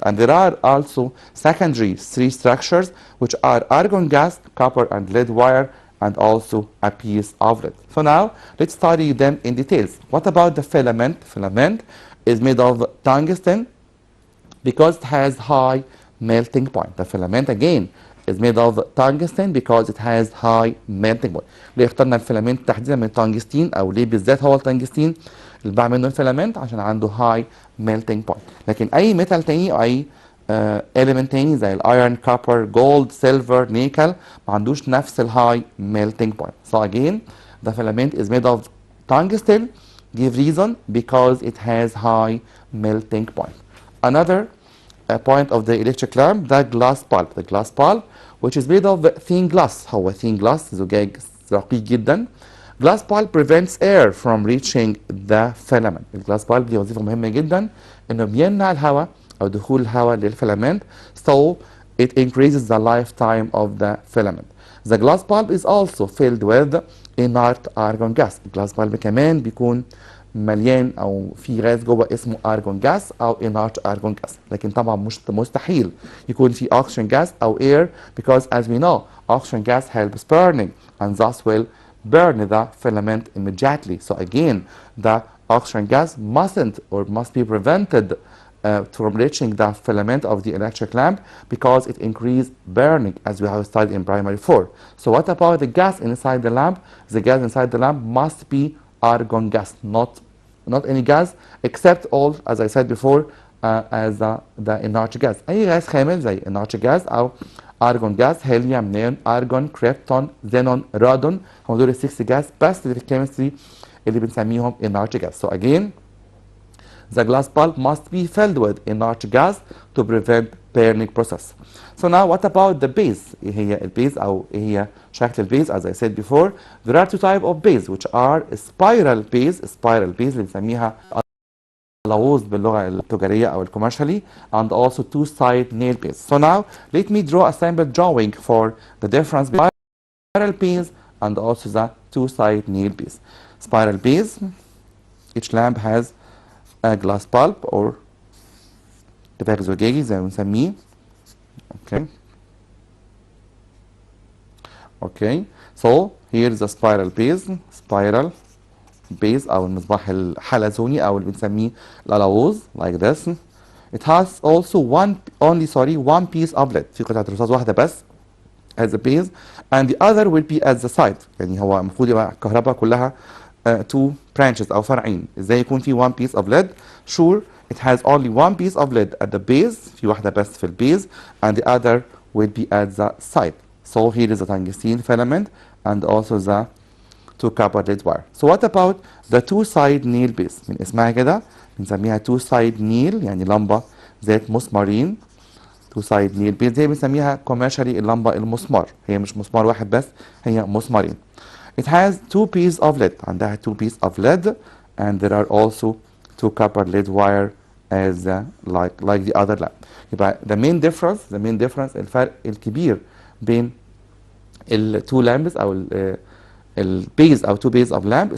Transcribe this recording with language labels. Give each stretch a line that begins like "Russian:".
English: And there are also secondary 3 structures, which are argon gas, copper and lead wire, and also a piece of lead. So now let's study them in details. What about the filament? Filament is made of tungsten because it has high melting point. The filament again is made of tungsten because it has high melting point.
Arabic: ليه اخترنا الفيلامنت تحديدا من التنجستين، او ليه بالذات هو التنجستين اللي بعمل منه الفيلامنت؟ عشان عنده
English: high melting point.
Arabic: لكن اي ميتال تاني او اي element تاني زي الايرون، كوبر، جولد، سيلفر، نيكل ما عندوش نفس الهاي melting point.
English: So again the filament is made of tungsten. Give reason because it has high melting point. Another point of the electric lamp, the glass bulb. The glass bulb which is made of thin glass.
Arabic: هو thin glass زجاج رقيق جدا.
English: Glass bulb prevents air from reaching the filament.
Arabic: الجلاس bulb ليه وظيفة مهمة جدا انه بيمنع الهواء او دخول الهواء للفيلامنت.
English: So it increases the lifetime of the filament. The glass bulb is also filled with inert argon gas.
Arabic: الجلاس bulb كمان بيكون مليان او في غاز جوه اسمه argon gas او inert argon gas. لكن طبعا مش مستحيل يكون في
English: oxygen gas او air, because as we know oxygen gas helps burning and thus will burn the filament immediately. So again the oxygen gas must be prevented from reaching the filament of the electric lamp because it increases burning, as we have studied in primary 4. So what about the gas inside the lamp? The gas inside the lamp must be argon gas, not any gas except all, as I said before, as the inert gas.
Arabic: أي غاز خامل زي
English: inert gas أو
Arabic: ارجون جاز، هيليوم، نيون، ارجون، كريبتون، زينون، رادون، هم دول ال6 جاز بس اللي في الكيمستري اللي بنسميهم inert gas.
English: So again the glass bulb must be filled with inert gas to prevent burning process. So now what about the base؟
Arabic: ايه هي البيز او ايه هي شكل البيز؟
English: As I said before there are two types of base which are spiral base
Arabic: اللي بنسميها الألوز باللغة التجارية أو الكوميرشالي
English: and also two side nail base. So now let me draw a sample drawing for the difference between spiral base and also the two side nail base. Spiral base, each lamp has a glass bulb or
Arabic: دفاق زجاجي زي ما بنسميه.
English: Okay. Okay. So here is the spiral base
Arabic: أو المصباح الحلزوني أو اللي بنسميه الألاووز
English: like this. It has also one piece of lead.
Arabic: في قطعة رصاص واحدة بس
English: as a base and the other will be at the side.
Arabic: يعني هو المفروض يبقى الكهرباء كلها
English: two branches
Arabic: أو فرعين. إزاي يكون في
English: one piece of lead؟ Sure, it has only one piece of lead at the base.
Arabic: في واحدة بس في البيز
English: and the other will be at the side. So here is the tungsten filament and also the two copper lead wire. So what about the two side nail base؟
Arabic: من اسمها كده بنسميها
English: two side nail
Arabic: يعني لمبة ذات مسمارين. two side nail base زي بنسميها commercially اللمبة المسمار، هي مش مسمار واحد بس، هي مسمارين.
English: It has two pieces of lead،
Arabic: عندها
English: two pieces of lead and there are also two copper lead wire as like the other lamp.
Arabic: يبقى
English: the main difference
Arabic: الفرق الكبير بين ال two lamps أو البيز أو two base of lamp.